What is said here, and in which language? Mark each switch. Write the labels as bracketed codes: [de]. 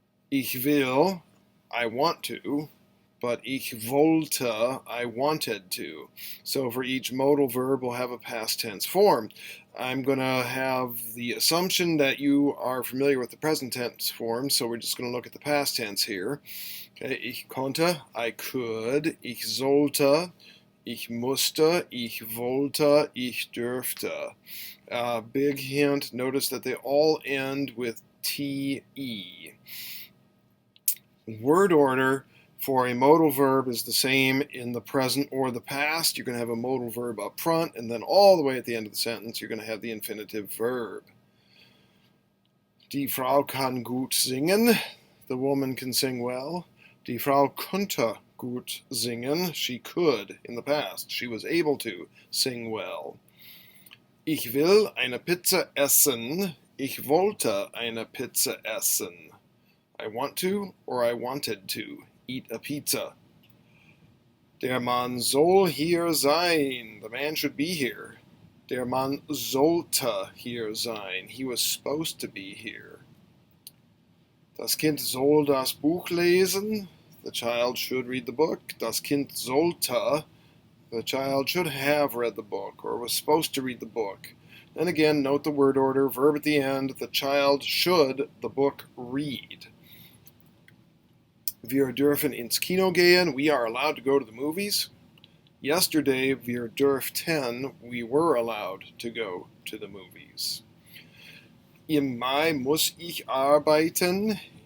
[de] Ich will, [en] I want to, but [de] ich wollte, [en] I wanted to. So for each modal verb, we'll have a past tense form. I'm going to have the assumption that you are familiar with the present tense form, so we're just going to look at the past tense here. [de] Okay, ich konnte, [en] I could, [de] ich sollte, ich musste, ich wollte, ich dürfte. [en] Big hint, notice that they all end with te. Word order for a modal verb is the same in the present or the past. You're going to have a modal verb up front, and then all the way at the end of the sentence, you're going to have the infinitive verb. [de] Die Frau kann gut singen. [en] The woman can sing well. [de] Die Frau konnte gut singen. [en] She could in the past. She was able to sing well. [de] Ich will eine Pizza essen. Ich wollte eine Pizza essen. [en] I want to, or I wanted to, eat a pizza. [de] Der Mann soll hier sein. [en] The man should be here. [de] Der Mann sollte hier sein. [en] He was supposed to be here. [de] Das Kind soll das Buch lesen. [en] The child should read the book. [de] Das Kind sollte. [en] The child should have read the book, or was supposed to read the book. And again, note the word order, verb at the end. The child should the book read. [de] Wir dürfen ins Kino gehen. [en] We are allowed to go to the movies. Yesterday, [de] wir dürften. [en] We were allowed to go to the movies. [de] Im Mai muss ich arbeiten.